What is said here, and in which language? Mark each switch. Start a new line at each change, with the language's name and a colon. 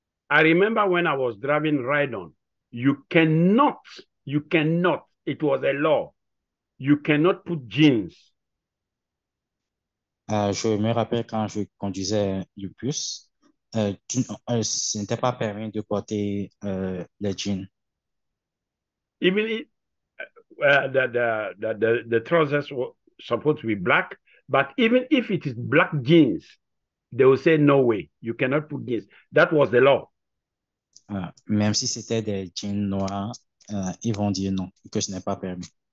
English: I remember when I was driving ride-on, you cannot, it was a law, you cannot put jeans.
French: Je me rappelle quand je conduisais le bus, ce n'était pas permis de porter les jeans.
English: Even if the trousers were supposed to be black, but even if it is black jeans, they will say, no way, you cannot put jeans. That was the law.
French: Même si c'était des jeans noirs, ils vont dire non, que ce n'est pas permis.